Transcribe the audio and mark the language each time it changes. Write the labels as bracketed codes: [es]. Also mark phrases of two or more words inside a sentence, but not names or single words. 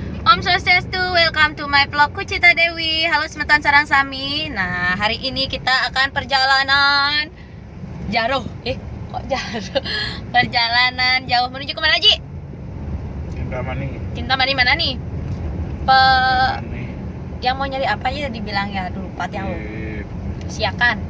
[ban] Om Swastiastu, [en] welcome to my vlog Kucita Dewi. [ban] Halo semeton sarang sami. [id] Nah, hari ini kita akan perjalanan jauh. Kok jauh? Perjalanan jauh menuju kemana, Ji? Kintamani. Kintamani mana nih? Yang mau nyari apa ya dibilang ya dulu Pat yang Siakan.